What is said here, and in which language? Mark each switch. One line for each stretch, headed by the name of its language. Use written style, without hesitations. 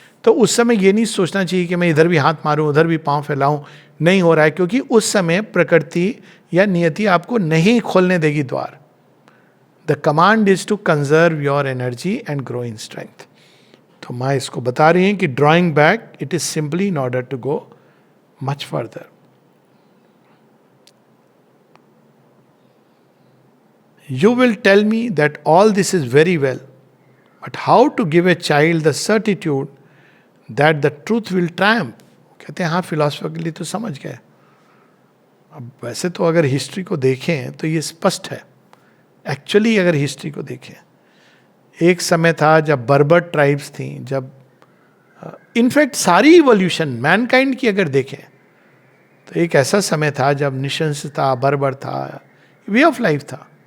Hindi: तो उस समय ये नहीं सोचना चाहिए कि मैं इधर भी हाथ मारूं, उधर भी पांव फैलाऊं, नहीं हो रहा है, क्योंकि उस समय प्रकृति या नियति आपको नहीं खोलने देगी द्वार।
English: The command is to conserve your energy and grow in strength.
Hindi: तो माँ इसको बता रही हैं कि
English: Drawing back it is simply in order to go much further. You will tell me that all this is very well, but how to give a child the certitude that the truth will triumph?
Hindi: कहते हैं हाँ, philosophically तो समझ गए। अब वैसे तो अगर हिस्ट्री को देखें तो ये स्पष्ट है। एक्चुअली अगर हिस्ट्री को देखें, एक समय था जब बर्बर ट्राइब्स थी, जब इनफैक्ट सारी इवोल्यूशन मैनकाइंड की अगर देखें तो एक ऐसा समय था जब निशंस था, बर्बर था, वे ऑफ लाइफ था।